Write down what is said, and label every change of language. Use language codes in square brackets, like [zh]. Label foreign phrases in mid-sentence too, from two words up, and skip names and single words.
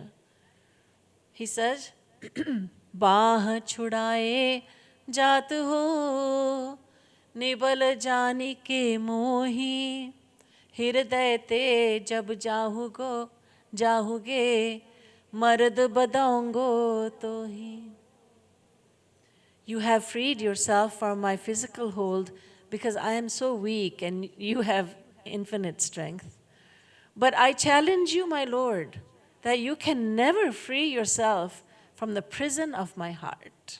[en] He says, [bra] बाँह छुड़ाए जात हो, निबल जानी के मोही हृदय ते जब जाहुगे मर्द बदाऊंगो तो ही. [en] You have freed yourself from my physical hold because I am so weak and you have infinite strength. But I challenge you, my Lord, that you can never free yourself from the prison of my heart.